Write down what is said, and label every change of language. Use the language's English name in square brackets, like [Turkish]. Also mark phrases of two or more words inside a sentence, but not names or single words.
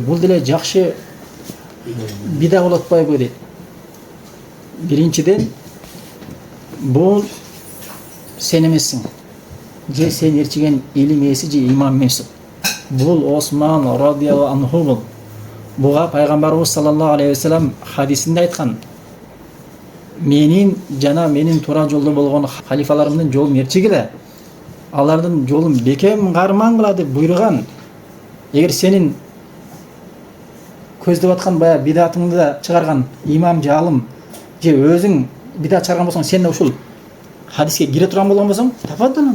[Kyrgyz] Бул деле жакшы бида болуп атпайбы дейт. Биринчиден, бул сен эмессиң. Же сен ээрчиген илим ээси же имам эмессиң. Бул Осман [Arabic] رضي الله عنه [Kyrgyz] бул. Буга пайгамбарыбыз [Arabic] صلى الله عليه وسلم [Kyrgyz] хадисинде айткан. Менин жана менин туура жолдо болгон халифаларымдын жолун ээрчигиле. Алардын жолун бекем кармаңгыла деп буйруган. Эгер сенин көздөп аткан бая бидатыңды да чыгарган имам же алым же өзүң бидат чыгарган болсоң, сен да ушул хадиске кире турган болгон болсоң, тафаддал анда.